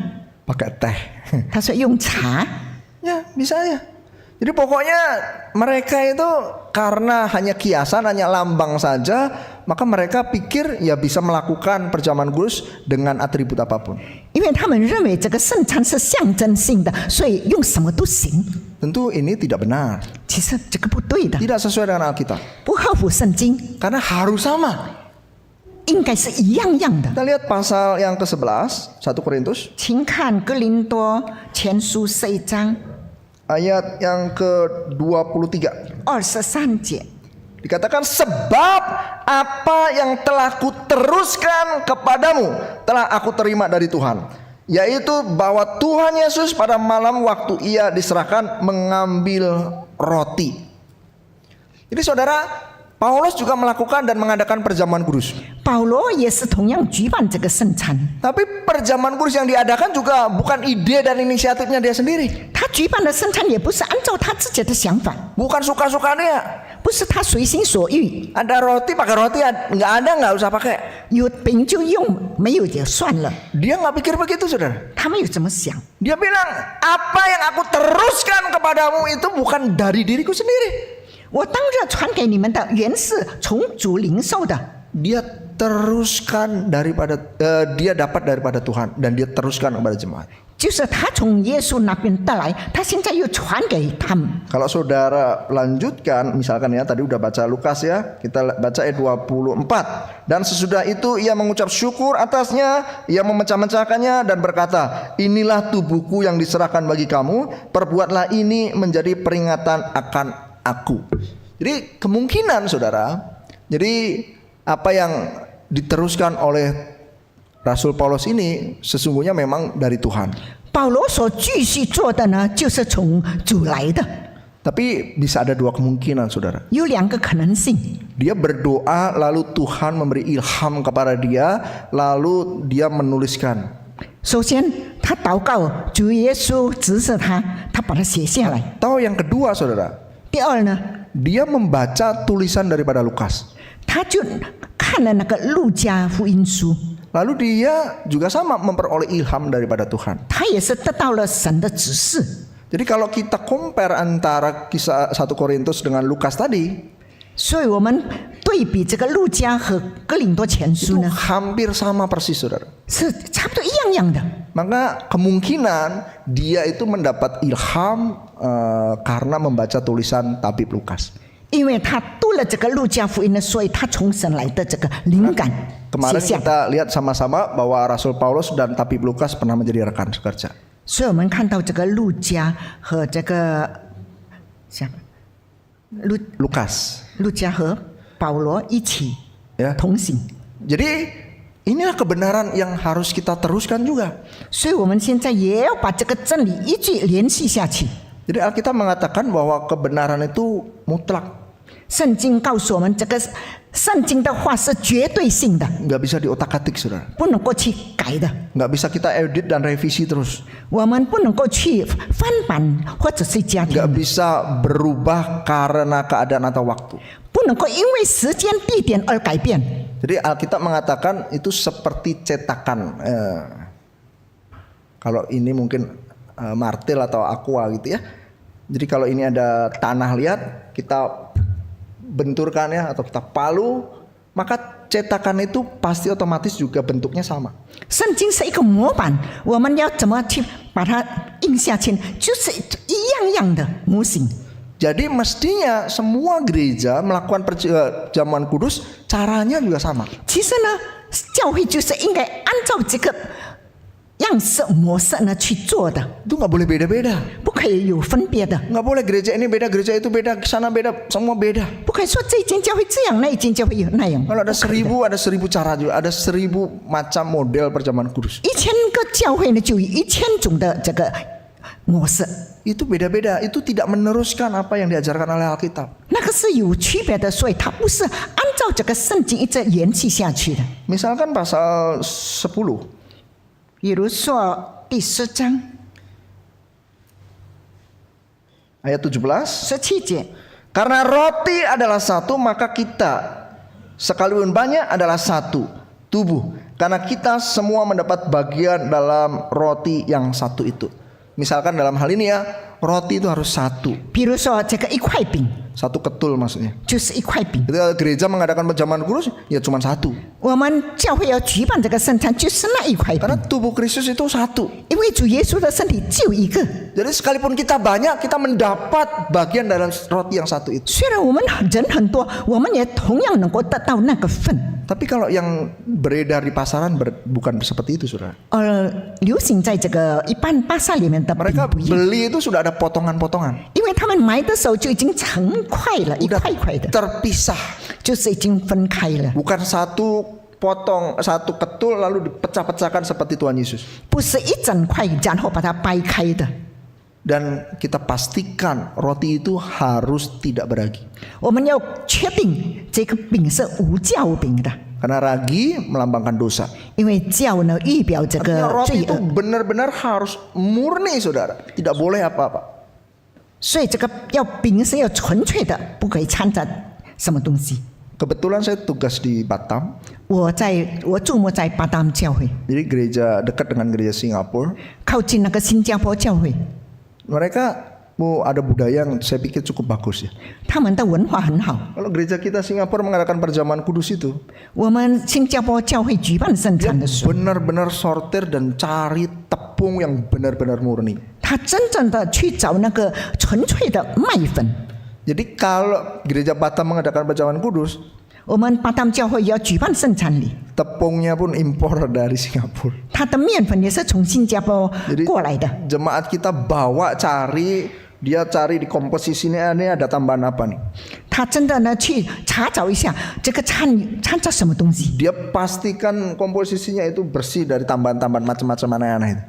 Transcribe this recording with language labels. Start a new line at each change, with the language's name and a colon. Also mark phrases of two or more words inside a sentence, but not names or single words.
Indonesian: Pakai teh.
Chinese: 他说用茶，
Indonesian: Ya bisa aja. Jadi pokoknya mereka itu karena hanya kiasan, hanya lambang saja, maka mereka pikir ya bisa melakukan perjamuan kudus dengan atribut apapun.
Chinese: 因为他们认为这个圣餐是象征性的，所以用什么都行。
Indonesian: Tentu ini tidak benar,
Chinese: 其实这个不对的，
Indonesian: tidak sesuai dengan Alkitab.
Chinese: 不合乎圣经，
Indonesian: Karena harus sama.
Chinese: 应该是一样样的。
Indonesian: Kita lihat pasal yang ke-11, 1 Korintus,
Chinese: 请看哥林多前书11章
Indonesian: ayat yang ke-23.
Chinese: 23节。
Indonesian: Dikatakan sebab apa yang telah kuteruskan kepadamu telah aku terima dari Tuhan, yaitu bahwa Tuhan Yesus pada malam waktu ia diserahkan mengambil roti. Jadi saudara, Paulus juga melakukan dan mengadakan perjamuan kudus.
Chinese: 保罗也是同样举办这个圣餐，
Indonesian: Tapi perjamuan kudus yang diadakan juga bukan ide dan inisiatifnya dia sendiri,
Chinese: 他举办的圣餐也不是按照他自己的想法，
Indonesian: bukan suka-suka dia.
Chinese: 不是他随心所欲，
Indonesian: Ada roti pakai roti, nggak ada nggak usah pakai.
Chinese: 有饼就用，没有也算了。
Indonesian: Dia nggak pikir begitu saudara.
Chinese: 他没有这么想，
Indonesian: Dia bilang, apa yang aku teruskan kepadamu itu bukan dari diriku sendiri.
Chinese: 我当着传给你们的原是从主领受的，
Indonesian: Dia teruskan daripada dia dapat daripada Tuhan dan dia teruskan kepada jemaat.
Chinese: 就是他从耶稣那边带来，他现在又传给他们。
Indonesian: Kalau saudara lanjutkan, misalkan ya tadi udah baca Lukas ya, kita baca ayat 24. Dan sesudah itu ia mengucap syukur atasnya, ia memecah-mecahkannya dan berkata, inilah tubuhku yang diserahkan bagi kamu, perbuatlah ini menjadi peringatan akan aku. Jadi kemungkinan saudara, jadi apa yang diteruskan oleh Rasul Paulus ini sesungguhnya memang dari Tuhan.
Chinese: 保罗所继续做的呢，就是从主来的。
Indonesian: Tapi bisa ada dua kemungkinan saudara.
Chinese: 有两个可能性，
Indonesian: Dia berdoa lalu Tuhan memberi ilham kepada dia, lalu dia menuliskan.
Chinese: 首先他祷告，主耶稣指示他，他把它写下来。
Indonesian: Atau yang kedua saudara,
Chinese: 第二呢，
Indonesian: dia membaca tulisan daripada Lukas.
Chinese: 他就看了那个路加福音书，
Indonesian: Lalu dia juga sama memperoleh ilham daripada Tuhan.
Chinese: 他也是得到了神的指示。
Indonesian: Jadi kalau kita compare antara kisah 1 Korintus dengan Lukas tadi,
Chinese: 所以我们对比这个路加和哥林多前
Indonesian: itu
Chinese: 书呢，
Indonesian: hampir sama persis saudara.
Chinese: 是差不多一样样的。
Indonesian: Maka kemungkinan dia itu mendapat ilham karena membaca tulisan tabib Lukas.
Chinese: 因为他读了这个路加福音呢，所以他从神来的这个灵感写
Indonesian: Kemarin
Chinese: 下。
Indonesian: kita lihat sama-sama bahwa Rasul Paulus dan tabib Lukas pernah menjadi rekan sekerja.
Chinese: 所以我们看到这个路加和这个
Indonesian: Lukas,
Chinese: 路加和保罗一起
Indonesian: ya.
Chinese: 同行。
Indonesian: Jadi inilah kebenaran yang harus kita teruskan juga.
Chinese: 所以我们现在也要把这个真理一句联系下去。
Indonesian: Jadi Alkitab mengatakan bahwa kebenaran itu mutlak,
Chinese: 圣经告诉我们，这个圣经的话是绝对性的，
Indonesian: nggak bisa diotak-atik saudara.
Chinese: 不能够去改的。
Indonesian: Nggak bisa kita edit dan revisi terus.
Chinese: 我们不能够去翻版或者是加添
Indonesian: Nggak，bisa berubah karena keadaan atau waktu.
Chinese: 不能够因为时间地点而改变。
Indonesian: Jadi Alkitab mengatakan itu seperti cetakan. Kalau ini mungkin martil atau aqua gitu ya. Jadi kalau ini ada tanah liat, kita benturkan ya atau kita palu, maka cetakan itu pasti otomatis juga bentuknya sama.
Chinese: 圣经是一个模板，我们要怎么去把它印下去，就是一样样的模型。
Indonesian: Jadi mestinya semua gereja melakukan perjamuan kudus caranya juga sama.
Chinese: 其实呢，教会就是应该按照这个样式模式呢去做的，
Indonesian: Itu nggak boleh beda-beda.
Chinese: 不可以有分别的，
Indonesian: Nggak boleh gereja ini beda, gereja itu beda, sana beda, semua beda.
Chinese: 不可以说这间教会这样，那一间教会有那样。
Indonesian: Kalau ada 1000 cara juga, ada 1000 macam model perjamuan kudus.
Chinese: 1000 个教会呢，就有1000种的这个模式，
Indonesian: Itu beda-beda, itu tidak meneruskan apa yang diajarkan oleh Alkitab.
Chinese: 那个是有区别的，所以它不是按照这个圣经一直延续下去的。
Indonesian: Misalkan pasal 10,
Chinese: 比如说第10章
Indonesian: ayat 17.
Chinese: 17节，
Indonesian: Karena roti adalah satu, maka kita sekalipun banyak adalah satu tubuh. Karena kita semua mendapat bagian dalam roti yang satu itu. Misalkan dalam hal ini ya, roti itu harus satu.
Chinese: 比如说这个一块饼
Indonesian: Satu ketul maksudnya.
Chinese: 就是一块饼。
Indonesian: Ketika gereja mengadakan perjamuan kudus, ya cuma satu.
Chinese: 我们教会要举办这个圣餐，就是那一块饼，
Indonesian: Karena tubuh Kristus itu satu.
Chinese: 因为主耶稣的身体就一个。
Indonesian: Jadi sekalipun kita banyak, kita mendapat bagian dalam roti yang satu itu.
Chinese: 虽然我们人很多，我们也同样能够得到那个份。
Indonesian: Tapi kalau yang beredar di pasaran bukan seperti itu, saudara.
Chinese: 流行在这个一般巴萨里面的饼
Indonesian: Mereka
Chinese: 不一样，
Indonesian: beli itu sudah ada potongan-potongan.
Chinese: 因为他们买的时候就已经成块了，一
Indonesian: Udah
Chinese: 块一块的，
Indonesian: terpisah.
Chinese: 就是已经分开了，
Indonesian: Bukan satu potong, satu ketul lalu dipecah-pecahkan seperti Tuhan Yesus.
Chinese: 不是一整块然后把它掰开的。
Indonesian: Dan kita pastikan roti itu harus tidak beragi.
Chinese: 我们要确定这个饼是无酵饼的，
Indonesian: Karena ragi melambangkan dosa.
Chinese: 因为酵呢预表这
Indonesian: Artinya
Chinese: 个
Indonesian: roti
Chinese: 罪
Indonesian: itu
Chinese: 恶，
Indonesian: benar-benar harus murni, saudara. Tidak boleh apa-apa.
Chinese: 所以这个饼是要纯粹的，不可以掺杂什么东西。
Indonesian: Kebetulan saya tugas di Batam.
Chinese: 我注目在巴丹教会，
Indonesian: Jadi gereja dekat dengan gereja Singapura.
Chinese: 靠近那个新加坡教会，
Indonesian: Mereka ada budaya yang saya pikir cukup bagus ya.
Chinese: 他们的文化很好。
Indonesian: Kalau gereja kita Singapura mengadakan perjamuan kudus itu,
Chinese: 我们新加坡教会举办圣餐的时候，
Indonesian: benar-benar sortir dan cari tepung yang benar-benar murni.
Chinese: 他真正的去找那个纯粹的麦粉。
Indonesian: Jadi kalau gereja Batam mengadakan perjamuan kudus,
Chinese: 我们巴丹教会也要举办圣餐礼，
Indonesian: tepungnya pun impor dari Singapura.
Chinese: 它的面粉也是从新加坡
Indonesian: Jadi
Chinese: 过来的。
Indonesian: jemaat kita bawa cari, dia cari di komposisinya ini ada tambahan apa nih.
Chinese: 他真的呢去查找一下这个掺杂什么东西，
Indonesian: Dia pastikan komposisinya itu bersih dari tambahan-tambahan macam-macam aneh-aneh itu.